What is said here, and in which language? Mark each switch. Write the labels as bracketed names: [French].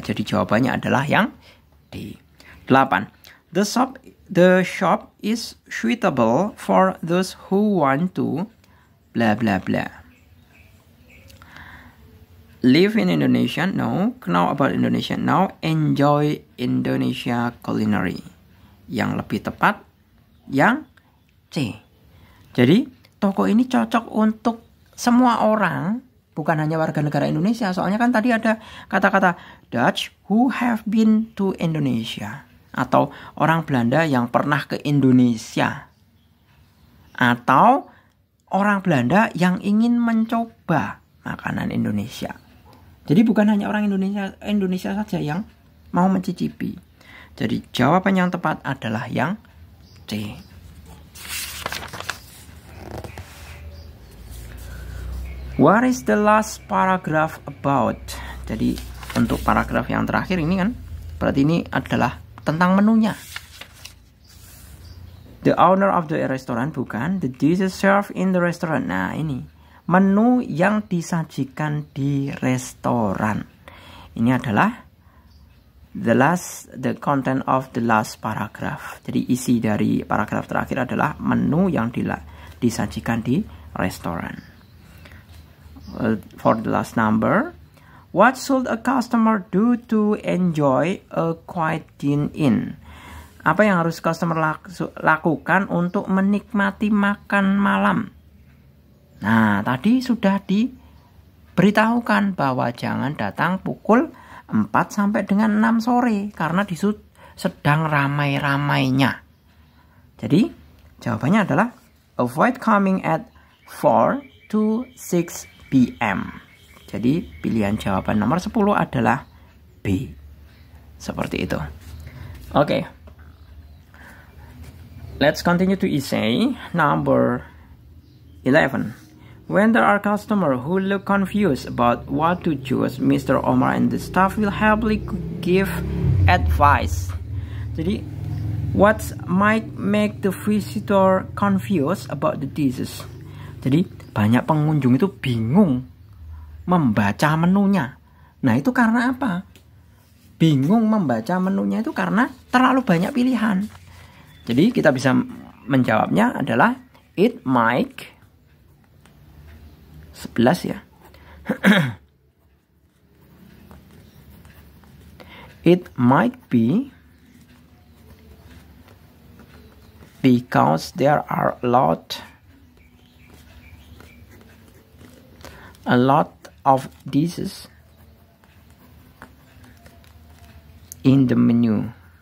[Indonesian] Jadi jawabannya adalah yang D. 8. [English] The shop is suitable for those who want to blah blah blah. Live in Indonesia? No. Know about Indonesia? No. Enjoy Indonesia culinary. [Indonesian] Yang lebih tepat yang C. Jadi toko ini cocok untuk semua orang, bukan hanya warga negara Indonesia. Soalnya kan tadi ada kata-kata [English] Dutch who have been to Indonesia. [Indonesian] Atau orang Belanda yang pernah ke Indonesia. Atau orang Belanda yang ingin mencoba makanan Indonesia. Jadi bukan hanya orang Indonesia saja yang mau mencicipi. Jadi jawaban yang tepat adalah yang C. [English] What is the last paragraph about? [Indonesian] Jadi untuk paragraf yang terakhir ini kan berarti ini adalah tentang menunya. [English] The owner of the restaurant, [Indonesian] bukan. [English] The dishes served in the restaurant. [Indonesian] Nah ini menu yang disajikan di restoran. Ini adalah [English] the content of the last paragraph. [Indonesian] Jadi isi dari paragraf terakhir adalah menu yang disajikan di restoran. [English] For the last number, what should a customer do to enjoy a quiet dine-in? [Indonesian] Apa yang harus customer lakukan untuk menikmati makan malam? Nah, tadi sudah diberitahukan bahwa jangan datang pukul 4 sampai dengan 6 sore karena sedang ramai-ramainya. Jadi, jawabannya adalah [English] avoid coming at 4 to 6 p.m. [Indonesian] Jadi pilihan jawaban nomor 10 adalah B. Seperti itu. Oke. [English] Let's continue to essay number 11. When there are customers who look confused about what to choose, Mr. Omar and the staff will happily give advice. Jadi, what might make the visitor confused about the dishes? [Indonesian] Jadi, banyak pengunjung itu bingung membaca menunya. Nah, itu karena apa? Bingung membaca menunya itu karena terlalu banyak pilihan. Jadi kita bisa menjawabnya adalah [English] it might [Indonesian] 11 ya. [English] It might be because there are a lot of dishes in the menu.